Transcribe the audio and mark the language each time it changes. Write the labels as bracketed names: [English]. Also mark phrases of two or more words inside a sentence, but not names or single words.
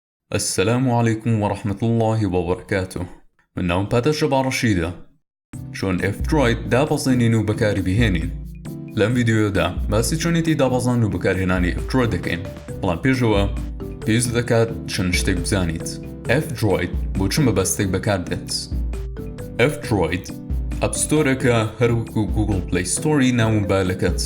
[Arabic] السلام عليكم ورحمة الله وبركاته. [Central Kurdish] من ناوم باتا شبا رشيدة شون F-Droid دابەزێنین و بەکاری بهێنین. لەم ڤیدیۆدا باسی چۆنێتی دابەزاندن و بەکارهێنانی F-Droid دەکەین. بەڵام پێشەوە پێویست دەکات چەند شتێک بزانیت. F-Droid بۆ چ مەبەستێک بەکار دێت. F-Droid ئەپستۆرێکە هەروەکو Google Play Storeی ناو مۆبایلەکەت.